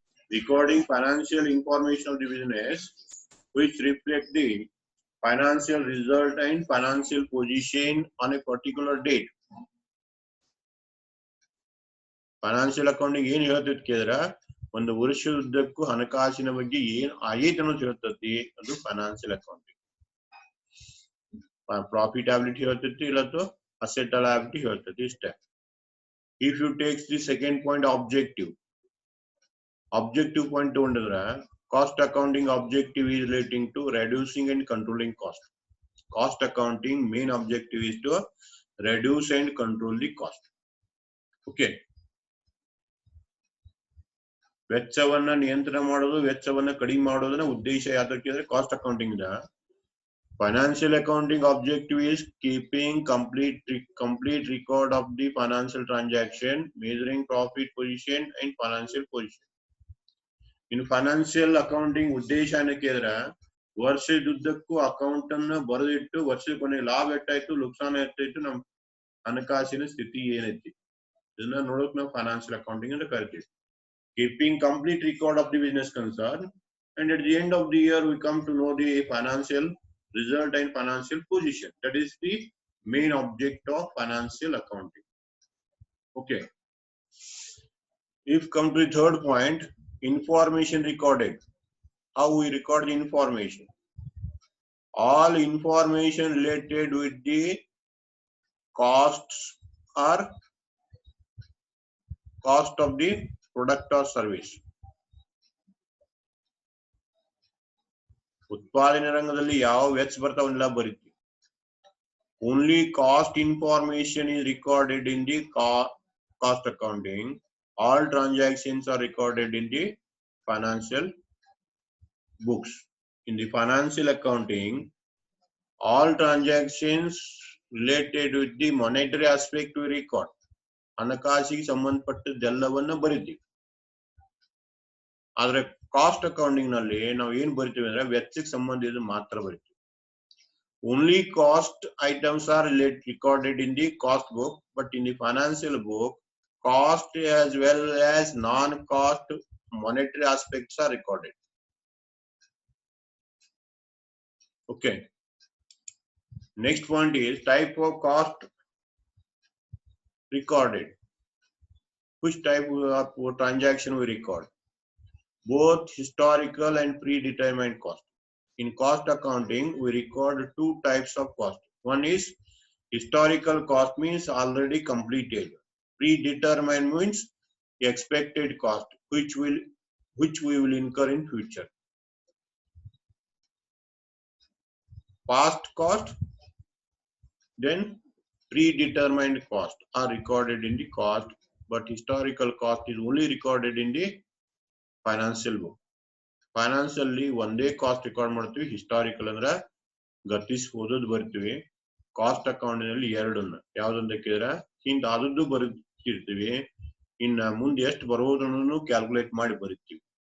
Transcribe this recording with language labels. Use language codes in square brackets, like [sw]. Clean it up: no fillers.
[en] Recording financial information of the business which reflect the financial result and financial position on a particular date. [kn] Financial accounting ಏನು ಹೇಳ್ತೈತಿ ಕೇಳಿದ್ರ ಒಂದು ವರ್ಷದುದ್ದಕ್ಕೂ ಹಣಕಾಸಿನ ಬಗ್ಗೆ ಏನು ಆಗೈತೆ ಅನ್ನೋದು ಹೇಳ್ತೈತಿ, ಅದು financial accounting. Profitability ಹೇಳ್ತೈತಿ, ಇಲ್ಲತ್ತು asset liability ಹೇಳ್ತೈತಿ, ಇಷ್ಟೇ. [en] If you take the second point, objective point [kn] ತಗೊಂಡ್ರೆ [en] cost accounting objective is relating to reducing and controlling cost. Cost accounting main objective is to reduce and control the cost. Okay. [kn] ವೆಚ್ಚವನ್ನ ನಿಯಂತ್ರಣ ಮಾಡೋದು, ವೆಚ್ಚವನ್ನ ಕಡಿಮೆ ಮಾಡೋದನ್ನ ಉದ್ದೇಶ ಯಾವ್ದಕ್ಕಿದ್ರೆ cost accounting the. [en] Financial accounting objective is keeping complete record of the financial transaction, measuring profit position and financial position. In financial accounting [kn] ಉದ್ದೇಶ ಏನಕ್ಕಿದ್ರೆ ವರ್ಷದುದ್ದಕ್ಕೂ account ಅನ್ನ ಬರೆದಿಟ್ಟು ವರ್ಷದ ಕೊನೆ ಲಾಭ ಎಷ್ಟಾಯ್ತು, ನುಕ್ಸಾನ ಎಷ್ಟಾಯ್ತು, ನಮ್ ಹಣಕಾಸಿನ ಸ್ಥಿತಿ ಏನೈತಿ ಇದನ್ನ ನೋಡೋಕ್ ನಾವು ಫೈನಾನ್ಷಿಯಲ್ ಅಕೌಂಟಿಂಗ್ ಅಂತ ಕರಿತೀವಿ. [en] Keeping complete record of the business concern, and at the end of the year we come to know the financial result and financial position. That is the main object of financial accounting. Okay. If come to the third point, information recorded. How we record the information? All information related with the costs or cost of the product or service. [kn] ಉತ್ಪಾದನೆ ರಂಗದಲ್ಲಿ ಯಾವ ವೆಚ್ಚ ಬರ್ತಾವನ್ನೆಲ್ಲ ಬರೀತೀವಿ. [en] Only cost information is recorded in the cost accounting. All transactions are recorded in the financial books. In the financial accounting, all transactions related with the monetary aspect we record. [kn] ಹಣಕಾಸಿಗೆ ಸಂಬಂಧಪಟ್ಟದ್ದೆಲ್ಲವನ್ನ ಬರೀತೀವಿ. ಆದ್ರೆ cost accounting ನಲ್ಲಿ ನಾವು ಏನ್ ಬರಿತೀವಿ ಅಂದ್ರೆ ವೆಚ್ಚಕ್ಕೆ ಸಂಬಂಧಿಸಿದ ಮಾತ್ರ ಬರಿತೀವಿ. [en] Only cost items are recorded in the cost book, but in the financial book, cost as well as non-cost monetary aspects are recorded. Okay. Next point is type of cost recorded. Which type of transaction we record? Both historical and predetermined cost. In cost accounting, we record two types of cost. One is historical cost, means already completed. Predetermined means expected cost, which we will incur in future. Past cost, then predetermined cost are recorded in the cost, but historical cost is only recorded in the financial book. Financially [kn] ಒಂದೇ cost record ಮಾಡ್ತೀವಿ, historical ಅಂದ್ರೆ ಗತಿಸೋದದ್ದು ಬರ್ತೀವಿ. Cost account ನಲ್ಲಿ ಎರಡನ್ನ ಯಾವ್ದಂತ ಕೇಳಿದ್ರೆ ಹಿಂದ ಆದದ್ದು ಬರೀತಿರ್ತೀವಿ, ಇನ್ನ ಮುಂದೆ ಎಷ್ಟು ಬರೋದನ್ನು ಕ್ಯಾಲ್ಕುಲೇಟ್ ಮಾಡಿ ಬರೀತೀವಿ.